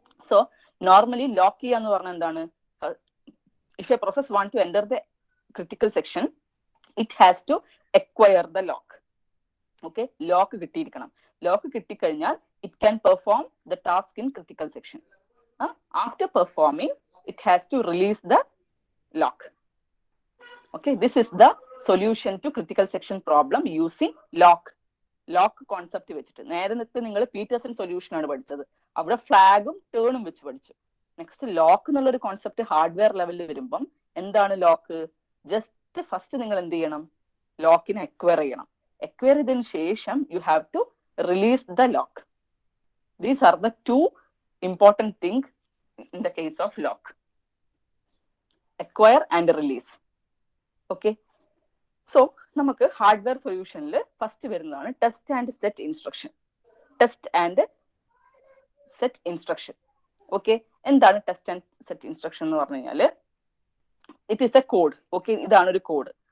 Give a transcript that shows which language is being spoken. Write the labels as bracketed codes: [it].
[ml] So normally lock ചെയ്യുക എന്ന് പറഞ്ഞാൽ എന്താണ്? [en] If a process want to enter the critical section it has to acquire the lock. [ml] Okay, lock കിട്ടിയിരിക്കണം. Lock കിട്ടിക്കഴിഞ്ഞാൽ [en] It can perform the task in critical section. After performing it has to release the lock. Okay, this is the solution to critical section problem using lock. [ml] Lock concept വെച്ചിട്ട്. നേരത്തെ നിങ്ങൾ Pietersen solution ആണ് പഠിച്ചത്, അവിടെ ഫ്ലാഗും ടേണും വെച്ച് പഠിച്ചു. Next lock എന്നുള്ള ഒരു കോൺസെപ്റ്റ് ഹാർഡ്വെയർ ലെവലിൽ വരുമ്പം എന്താണ് ലോക്ക്? ജസ്റ്റ് ഫസ്റ്റ് നിങ്ങൾ എന്ത് ചെയ്യണം? ലോക്കിനെ അക്വയർ ചെയ്യണം. അക്വയർ ചെയ്തതിനു ശേഷം [en] You have to release the lock. These are the two important thing in the case of lock: acquire and release. [ml] Okay, so നമുക്ക് ഹാർഡ്വെയർ സൊല്യൂഷനിൽ ഫസ്റ്റ് വരുന്നതാണ് test and set instruction. Test and set instruction. Okay, എന്താണ് test and set instruction എന്ന് പറഞ്ഞു കഴിഞ്ഞാൽ [en] It is a code. [ml] Okay, ഇതാണ് ഒരു code.